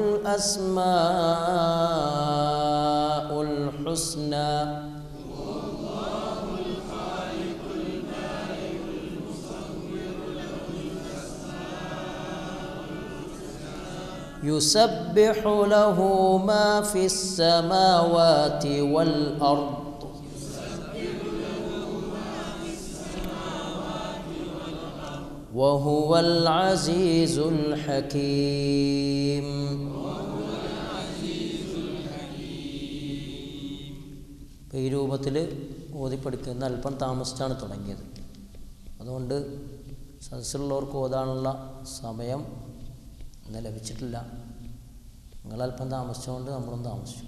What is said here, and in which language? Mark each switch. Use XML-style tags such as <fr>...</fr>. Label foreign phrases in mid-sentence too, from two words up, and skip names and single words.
<ar>الأسماء الحسنى يسبح له ما في السماوات والأرض وهو العزيز الحكيم</ar> <ml>ഈ രൂപത്തിൽ ഓതിപ്പടിക്കുന്ന അല്പം താമസിച്ചാണ് തുടങ്ങിയത്. അതുകൊണ്ട് സദസ്സിലുള്ളവർക്ക് ഓതാനുള്ള സമയം ഇന്ന് ലഭിച്ചിട്ടില്ല. നിങ്ങളല്പം താമസിച്ചുകൊണ്ട് നമ്മളും താമസിച്ചു.</ml>